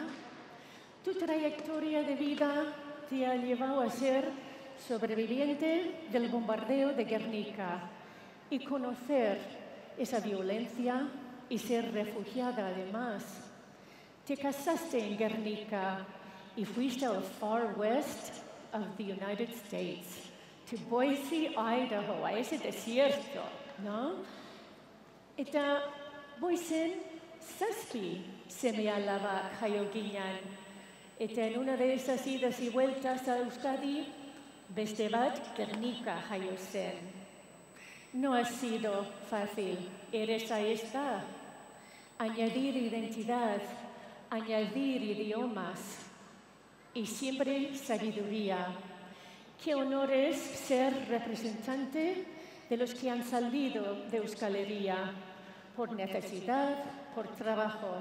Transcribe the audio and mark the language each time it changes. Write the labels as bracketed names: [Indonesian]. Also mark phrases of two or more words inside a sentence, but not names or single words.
[Spanish] Tu trayectoria de vida te ha llevado a ser sobreviviente del bombardeo de Guernica y conocer esa violencia y ser refugiada además. Te casaste en Guernica y fuiste al [English] far west of the United States, to Boise, [Spanish] Idaho, a ese desierto, ¿no? [Basque] Eta Boisen zazpi seme alaba jaio ginen. [Spanish] Eta en una de esas idas y vueltas a Euskadi, [Basque] beste bat Guernica jaio zen. [Spanish] No ha sido fácil, eres a esta. Añadir identidad, añadir idiomas y siempre sabiduría. Qué honor es ser representante de los que han salido de Euskal Herria por necesidad, por trabajo.